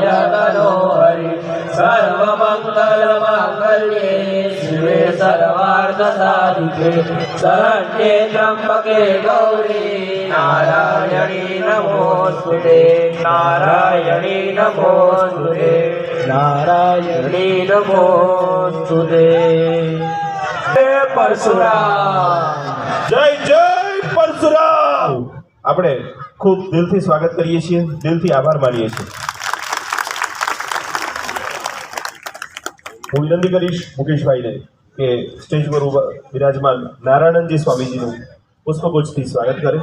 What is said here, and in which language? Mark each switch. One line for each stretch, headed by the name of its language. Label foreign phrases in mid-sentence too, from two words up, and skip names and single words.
Sanskrit: तनोहरि सर्वमंगल मांगल्ये शिवे सर्वार्थ साधिके शरण्ये त्र्यंबके गौरी नारायणी नमोस्तुते नारायणी नमोस्तुते नारायणी नमोस्तुते जय परशुराम
Gujarati: જય જય પરશુરામ. આપણે ખૂબ દિલથી સ્વાગત કરીએ છીએ, દિલથી આભાર માનીએ છીએ. હું વિનંતી કરીશ મુકેશભાઈને કે સ્ટેજ પર વિરાજમાન નારાયણજી સ્વામીજીનું પુષ્પગુચ્છથી સ્વાગત કરે.